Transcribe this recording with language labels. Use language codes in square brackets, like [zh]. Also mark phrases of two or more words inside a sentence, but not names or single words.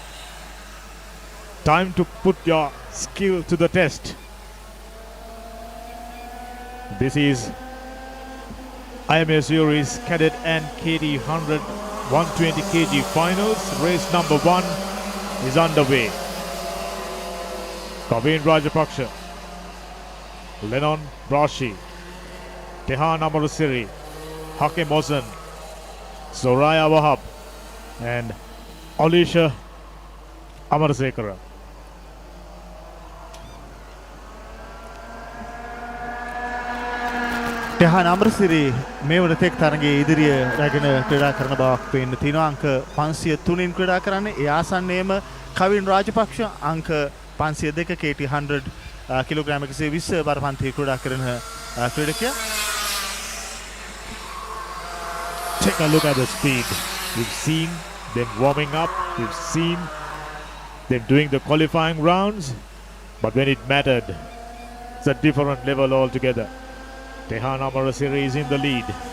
[en] Time to put your skill to the test. This is IAME Series Cadet and KD 100 120 kg finals. Race number 1 is underway. Kavin Rajapaksha, Lennon Brashi, Tehan Amarasiri, Hakim Ozan, Soraya Wahab and Alicia Amarasekara. [si] Tehan Amarasiri මේ වනතෙක් තරගයේ ඉදිරිය රැගෙන ක්‍රීඩා කරන බවක් පේන්න තියෙනවා. අංක 503න් ක්‍රීඩා කරන්නේ. ඒ ආසන්නයේම කවින් රාජපක්ෂ අංක 502 KT 100 කිලෝග්‍රෑම් 120 බර පන්තියේ ක්‍රීඩා කරන ක්‍රීඩකයා. [en] Take a look at the speed. We've seen them warming up. We've seen them doing the qualifying rounds. But when it mattered, it's a different level altogether. Tehan Amarasiri is in the lead.